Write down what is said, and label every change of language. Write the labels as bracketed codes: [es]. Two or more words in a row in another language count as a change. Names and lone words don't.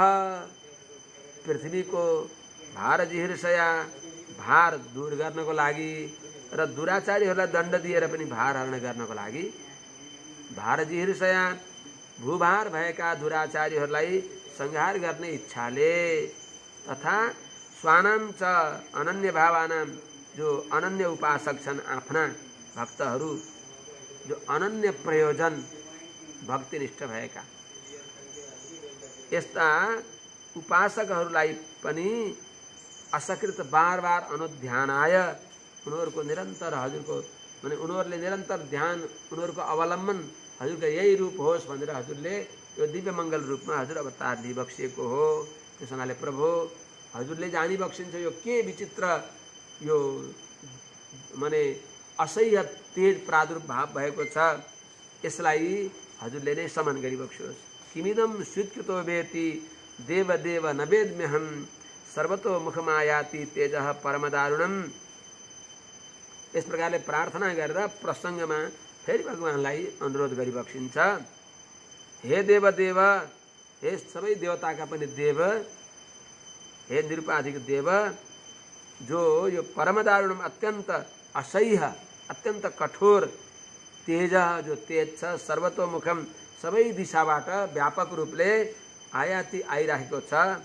[ne] पृथ्वीको [sa] भार जिहिर्षया [ne] भार दूर गर्नको लागि र दुराचारीहरूलाई दण्ड दिएर पनि भार हरण गर्नको लागि [sa] भार जिहिर्षया [ne] भूभार भएका दुराचारीहरूलाई संहार गर्ने इच्छाले तथा [sa] स्वानाम च अनन्य भावानाम [ne] जो अनन्य उपासक छन् आफ्ना भक्तहरू जो अनन्य प्रयोजन भक्तिनिष्ठ भएका यस्ता उपासकहरूलाई पनि असकृत बार बार अनुध्यानाय उनीहरूको निरन्तर हजुरको माने उनीहरूले निरन्तर ध्यान उनीहरूको अवलम्बन हजुरको यही रूप होस् भनेर हजुरले यो दिव्य मङ्गल रूपमा हजुर अवतार लिइबक्सिएको हो। त्यस हुनाले प्रभु हजुरले जानिबक्सिन्छ यो के विचित्र यो माने असह्य तेज प्रादुर्भाव भएको छ। यसलाई हजुरले नै समन गरिबक्सियोस्। [sa] किमिदम स्वीकृतो वेति देव देव नवेद्म्यहम सर्वतो मुखमायाति तेजः परमदारुणम। [ne] यस प्रकारले प्रार्थना गरेर प्रसङ्गमा फेरि भगवानलाई अनुरोध गरिबक्सिन्छ। हे देव देव हे सबै देवताका पनि देव हे निरुपाधिक देव जो यो परमदारुणम अत्यन्त असह्य अत्यन्त कठोर तेज जो तेज छ सर्वतोमुखम सबै दिशाबाट व्यापक रूपले आयाति आइरहेको छ।